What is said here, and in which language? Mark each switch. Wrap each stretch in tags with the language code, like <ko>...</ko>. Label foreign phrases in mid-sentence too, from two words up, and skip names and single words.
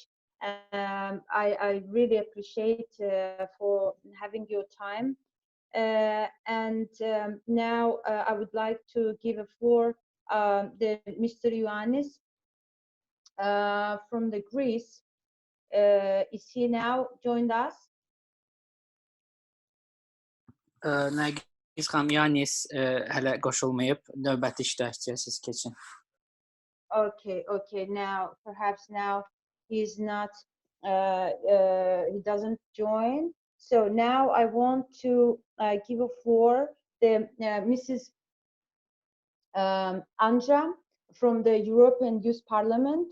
<en>I really appreciate for having your time. Now I would like to give a floor to Mr. Ioannis from the Greece. Is he now joined us?</en> <az>Nergis xanım, Ioannis hələ qoşulmayıb. Növbəti iştirakçıya siz keçin.</az> <en>Okay. Now, perhaps now he's not, he doesn't join. So now I want to give a floor to Mrs. Anja from the European Youth Parliament.</en>